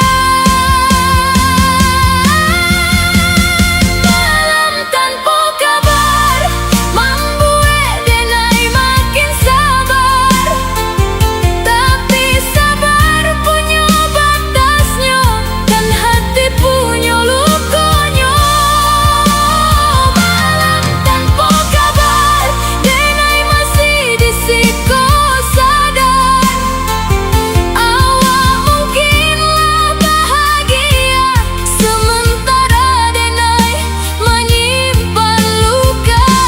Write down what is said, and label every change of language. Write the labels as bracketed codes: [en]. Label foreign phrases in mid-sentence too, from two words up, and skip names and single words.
[id] Malam tanpa kabar membuat denai makin sabar, tapi sabar punya batasnya dan hati punya lukanya. [min] Malam tanpa kabar denai masih disiko sadar, awak mungkinlah bahagia sementara denai menyimpan luka.